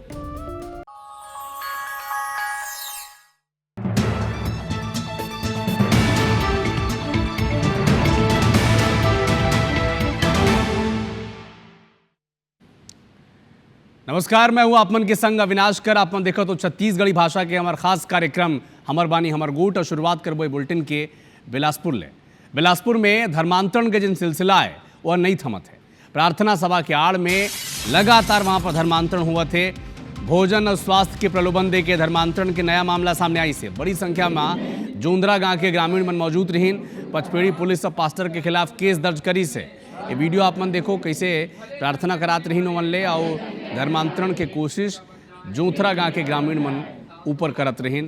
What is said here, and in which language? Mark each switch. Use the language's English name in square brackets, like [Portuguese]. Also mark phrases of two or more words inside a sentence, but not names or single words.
[Chhattisgarhi] नमस्कार, मैं हूं आपमन के संग अविनाश कर। आपमन देखो तो छत्तीसगढ़ी भाषा के हमार खास कार्यक्रम हमर बानी हमर गोट और शुरुआत करबो बुलेटिन के बिलासपुर ले। बिलासपुर में धर्मांतरण के जिन सिलसिला है वह नहीं थमत है। प्रार्थना सभा के आड़ में लगातार वहां पर धर्मांतरण हुआ थे। भोजन और स्वास्थ्य के प्रलोभन दे के धर्मांतरण के नया मामला सामने आई से बड़ी संख्या में जोंदरा गांव के ग्रामीण मन मौजूद रही। पचपेड़ी पुलिस और पास्टर के खिलाफ केस दर्ज करी से। ये वीडियो आप मन देखो कैसे प्रार्थना करात रही मन ले और धर्मांतरण के कोशिश जोंथरा गांव के ग्रामीण मन ऊपर करत रही।